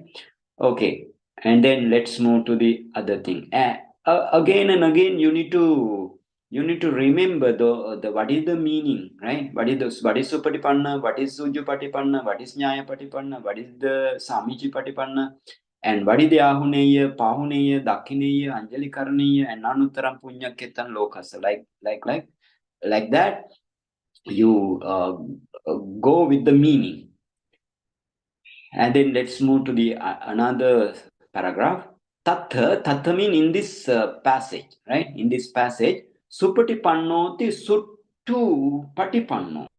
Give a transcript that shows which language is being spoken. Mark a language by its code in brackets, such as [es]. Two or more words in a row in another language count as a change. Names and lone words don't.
[en] Okay, and then let's move to the other thing. Again and again, you need to remember the what is the meaning, right? What is Suppaṭipanno, what is ujuppaṭipanno, what is ñāyappaṭipanno, what is the sāmīcippaṭipanno, and what is the [pi] āhuneyyo, pāhuneyyo, dakkhiṇeyyo, añjalikaraṇīyo, [en] and [pi] anuttaraṃ puññakkhettaṃ lokassā. [en] Like that, you go with the meaning. And then let's move to the another paragraph. Tattha mean in this passage, right? In this passage, [pi] Suppaṭipanno ti Suppaṭipanno.